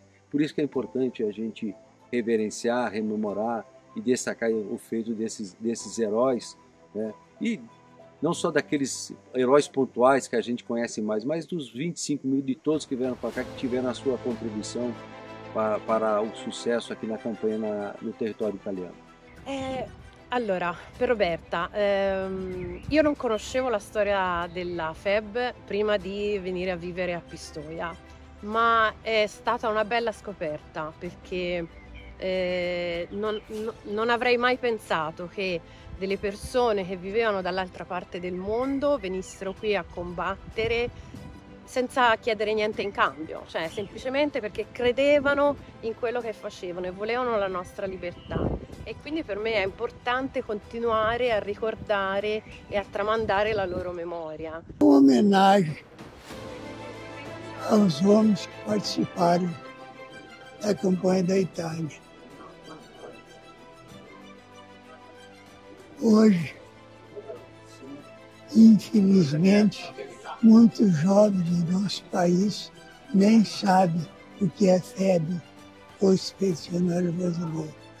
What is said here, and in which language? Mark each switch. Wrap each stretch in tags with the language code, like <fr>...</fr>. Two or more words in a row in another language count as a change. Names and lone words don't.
<pt>Por isso que é importante a gente reverenciar, rememorar e destacar o feito desses heróis, né? E não só daqueles heróis pontuais que a gente conhece mais, mas dos 25 mil de todos que vieram para cá, que tiveram a sua contribuição para o sucesso aqui na campanha no território italiano.</pt> <it>Allora, per Roberta, io non conoscevo la storia della FEB prima di venire a vivere a Pistoia, ma è stata una bella scoperta perché non avrei mai pensato che delle persone che vivevano dall'altra parte del mondo venissero qui a combattere senza chiedere niente in cambio, cioè semplicemente perché credevano in quello che facevano e volevano la nostra libertà. E quindi per me è importante continuare a ricordare e a tramandare la loro memoria.</it> <pt>Uma homenagem aos homens que participaram da campanha da Itália. Hoje, infelizmente, muitos jovens do nosso país nem sabem o que é FEB, ou Expedicionário Brasileiro.</pt>